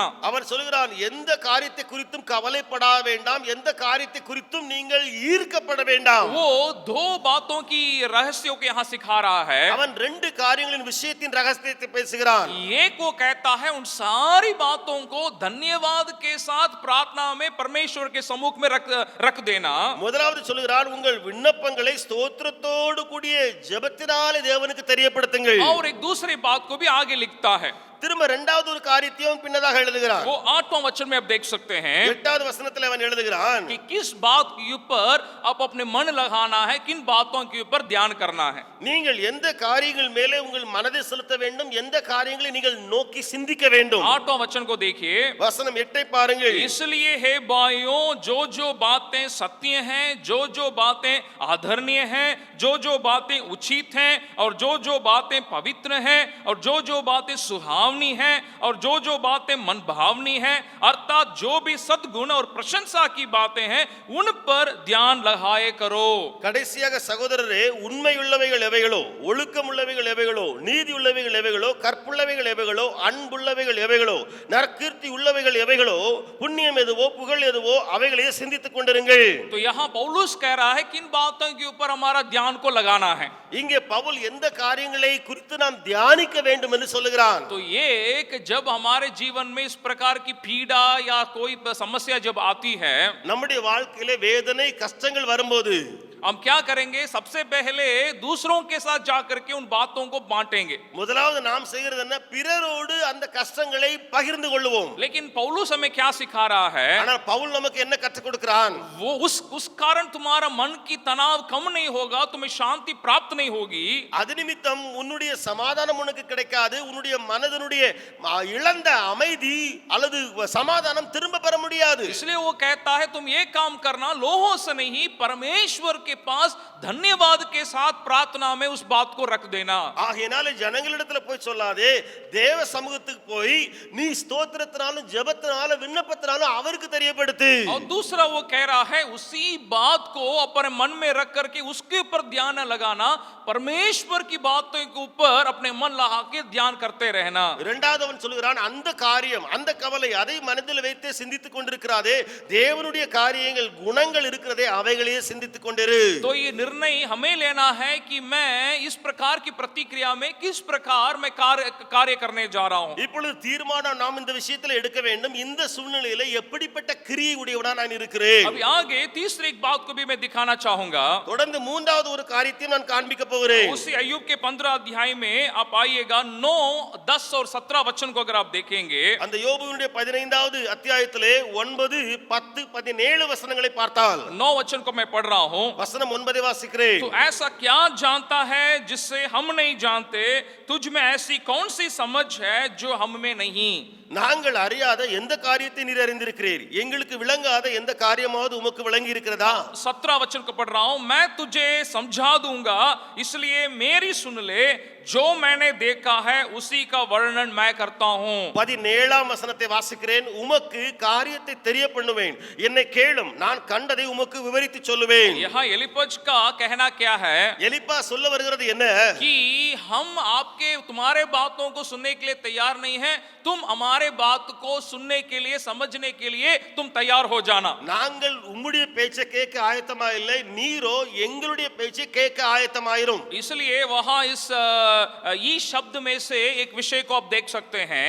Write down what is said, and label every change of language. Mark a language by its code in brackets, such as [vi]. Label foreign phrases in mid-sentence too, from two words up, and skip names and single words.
[ta] அவன் சொல்லுகிறான், எந்த காரியத்தை குறித்தும் கவலைப்பட வேண்டாம், எந்த காரியத்தை குறித்தும் நீங்கள் ஈர்க்கப்பட வேண்டாம். [hi] वो 2 बातों की रहस्यों को यहाँ सिखा रहा है। [ta] அவன் 2 காரியங்களின் விஷயத்தின் ரகசியத்தை பேசுகிறான். [hi] एक वो कहता है उन सारी बातों को धन्यवाद के साथ प्रार्थना में परमेश्वर के सम्मुख में रख देना। [ta] முதலாவது சொல்லுகிறான், உங்கள் விண்ணப்பங்களை ஸ்தோத்திரத்தோடு கூடிய ஜெபத்தினாலே தேவனுக்கு தெரியப்படுத்துங்கள். [hi] और एक दूसरी बात को भी आगे लिखता है। [ta] திரும்ப இரண்டாவது ஒரு காரியத்தையும் பின்னதாக எழுதுகிறான். [hi] वो 8वां वचन में आप देख सकते हैं [ta] 8வது வசனத்தில் அவன் எழுதுகிறான், [hi] कि किस बात के ऊपर आप अपने मन लगाना है, किन बातों के ऊपर ध्यान करना है। [ta] நீங்கள் எந்த காரியங்கள் மேலே உங்கள் மனதை செலுத்த வேண்டும், எந்த காரியங்களை நீங்கள் நோக்கி சிந்திக்க வேண்டும். [hi] 8वां वचन को देखिए, [ta] வசனம் 8 பாருங்கள். [hi] इसलिए हे भाइयों, जो बातें सत्य हैं, जो बातें आदरणीय हैं, जो बातें उचित हैं और जो बातें पवित्र हैं और जो बातें सुहावनी भावनी हैं और जो बातें मन भावनी हैं अर्थात जो भी सद्गुण और प्रशंसा की बातें हैं उन पर ध्यान लगाए करो। [ta] கடைசியாக சகோதரரே, உண்மையுள்ளவைகள் எவைகளோ, ஒழுக்கமுள்ளவைகள் எவைகளோ, நீதி உள்ளவைகள் எவைகளோ, கற்புள்ளவைகள் எவைகளோ, அன்புள்ளவைகள் எவைகளோ, நற்கீர்த்தி உள்ளவைகள் எவைகளோ, புண்ணியம் எதுவோ புகழ் எதுவோ அவைகளையே சிந்தித்துக் கொண்டிருங்கள். [hi] तो यहाँ पौलुस कह रहा है किन बातों के ऊपर हमारा ध्यान को लगाना है। [ta] இங்கே பவுல் எந்த காரியங்களை குறித்து நாம் தியானிக்க வேண்டும் என்று சொல்லுகிறான். [hi] तो ये कि जब हमारे जीवन में इस प्रकार की पीड़ा या कोई समस्या जब आती है, [ta] நம்முடைய வாழ்க்கையிலே வேதனை கஷ்டங்கள் வரும்போது [hi] हम क्या करेंगे? सबसे पहले दूसरों के साथ जाकर के उन बातों को बांटेंगे। [ta] முதலாவது நாம் செய்கிறது என்ன? பிறரோடு அந்த கஷ்டங்களை பகிர்ந்து கொள்வோம். [hi] लेकिन पौलुस हमें क्या सिखा रहा है? [ta] ஆனால் பவுல் நமக்கு என்ன கற்றுக் கொடுக்கிறான்? [hi] वो उस कारण तुम्हारा मन की तनाव कम नहीं होगा, तुम्हें शांति प्राप्त नहीं होगी। [ta] அது நிமித்தம் உன்னுடைய சமாதானம் உனக்கு கிடைக்காது. உன்னுடைய மனதினுடைய இழந்த அமைதி அல்லது சமாதானம் திரும்ப பெற முடியாது. [hi] इसलिए वो कहता है तुम ये काम करना, लोगों से नहीं परमेश्वर के पास धन्यवाद के साथ प्रार्थना में उस बात को रख देना। [ta] ஆகையினால ஜனங்களிடத்துல போய் சொல்லாதே, தேவ சமூகத்துக்கு போய் நீ ஸ்தோத்திரத்தினாலும் ஜெபத்தினாலும் விண்ணப்பத்தினாலும் அவருக்கு தெரியப்படுத்து. [hi] और दूसरा वो कह रहा है उसी बात को अपने मन में रख करके उसके ऊपर ध्यान लगाना, परमेश्वर की बातों के ऊपर अपने मन लगा के ध्यान करते रहना। [ta] இரண்டாவது அவன் சொல்கிறான், அந்த காரியம் அந்த கவலை அதை மனதில் வைத்து சிந்தித்துக் கொண்டிருக்கிறாதே, தேவனுடைய காரியங்கள் குணங்கள் இருக்கிறதே அவைகளையே சிந்தித்துக் கொண்டிரு. [hi] तो ये निर्णय हमें लेना है कि मैं इस प्रकार की प्रतिक्रिया में किस प्रकार मैं कार्य करने जा रहा हूं। [ta] இப்பொழுது தீர்மானம் நாம் இந்த விஷயத்தில் எடுக்க வேண்டும். இந்த சூழ்நிலையில எப்படிப்பட்ட கிரியை உடையவனா நான் இருக்கிறேன். [hi] अभी आगे तीसरी एक बात को भी मैं दिखाना चाहूंगा। [ta] தொடர்ந்து மூன்றாவது ஒரு காரியத்தை நான் காண்பிக்க போகிறேன். [hi] उसी अय्यूब के 15 अध्याय में आप आइएगा 9, 10 और 17 वचन को अगर आप देखेंगे, [ta] அந்த யோபுவினுடைய 15வது அத்தியாயத்திலே 9, 10, 17 வசனங்களை பார்த்தால் [hi] 9 वचन को मैं पढ़ रहा हूं। [ta] வசனம் 9 வாசிக்கிறேன். [hi] तो ऐसा क्या जानता है जिससे हम नहीं जानते, तुझ में ऐसी कौन सी समझ है जो हम में नहीं। [ta] நாங்கள் அறியாத எந்த காரியத்தை நீர் அறிந்திருக்கிறீர், எங்களுக்கு விளங்காத எந்த காரியமாவது உமக்கு விளங்கி இருக்கிறதா? [hi] 17 वचन को पढ़ रहा हूं। मैं तुझे समझा दूंगा, इसलिए मेरी सुन ले, जो मैंने देखा है उसी का वर्णन मैं करता हूं। [ta] 17ஆம் வசனத்தை வாசிக்கிறேன். உமக்கு காரியத்தை தெரிய பண்ணுவேன், என்னை கேளும், நான் கண்டதை உமக்கு விவரித்து சொல்லுவேன். [hi] यहाँ एलिपज का कहना क्या है [ta] எலிப்பா சொல்ல வருகிறது என்ன? [hi] कि हम आपके तुम्हारे बातों को सुनने के लिए तैयार नहीं हैं, तुम हमारे बात को सुनने के लिए समझने के लिए तुम तैयार हो जाना। [ta] நாங்கள் உம்முடைய பேச்சை கேட்க ஆயத்தமா இல்லை, நீரோ எங்களுடைய பேச்சை கேட்க ஆயத்தமாயிரும். [hi] इसलिए वहां इस ई शब्द में से एक विषय को आप देख सकते हैं।